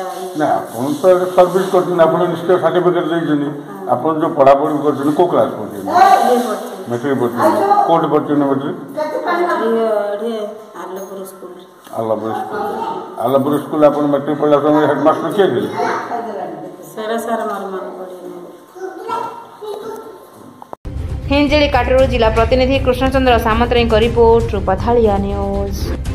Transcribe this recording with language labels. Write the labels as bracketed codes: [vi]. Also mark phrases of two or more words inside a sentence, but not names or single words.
[or] ନା ଆପଣ ତ ସର୍ଭିସ୍ କରିଛନ୍ତି ଆପଣ ନିଶ୍ଚୟ ସାର୍ଟିଫିକେଟ୍ ଦେଇଛନ୍ତି ଆପଣ ଯେଉଁ ପଢ଼ାପଢ଼ି କରିଛନ୍ତି କେଉଁ କ୍ଲାସ୍ ପଢ଼ୁଛନ୍ତି ମେଟ୍ରିକ୍ ପଢ଼ୁଛନ୍ତି କେଉଁଠି ପଢ଼ୁଛନ୍ତି ମେଟ୍ରିକ୍ ଆଲପୁର ସ୍କୁଲ ଆଲପୁର ସ୍କୁଲ ଆପଣ ମେଟ୍ରିକ୍ ପଢ଼ିଲା ସମୟରେ ହେଡ଼ମାଷ୍ଟର କିଏ ଥିଲେ ସେଇଟା ସାର୍ ମୋର ମନେ ପଡ଼ିନି ହିଞ୍ଜିଳି କାଟୁ ଜିଲ୍ଲା ପ୍ରତିନିଧି କୃଷ୍ଣଚନ୍ଦ୍ର ସାମନ୍ତରାୟଙ୍କ ରିପୋର୍ଟ ରୂପଥାଳିଆ ନ୍ୟୁଜ।